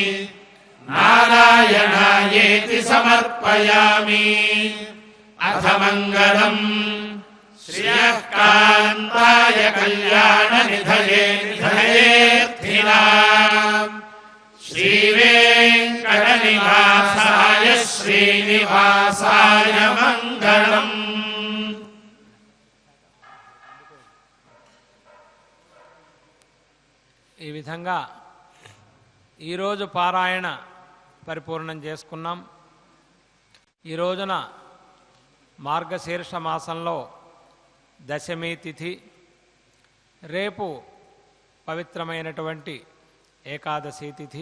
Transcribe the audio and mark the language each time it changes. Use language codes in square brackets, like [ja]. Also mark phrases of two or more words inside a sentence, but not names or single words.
[sa] नारायणायेति समर्पयामि अथ मङ्गलम् श्रियः कान्ताय कल्याणनिधये निधयेऽर्थिनाम् श्रीवेङ्कटनिवासाय श्रीनिवासाय मङ्गलम् [te] ఈ విధంగా ఈరోజు పారాయణ పరిపూర్ణం చేసుకున్నాం. ఈ రోజున మార్గశీర్ష మాసంలో దశమి తిథి, రేపు పవిత్రమైనటువంటి ఏకాదశి తిథి.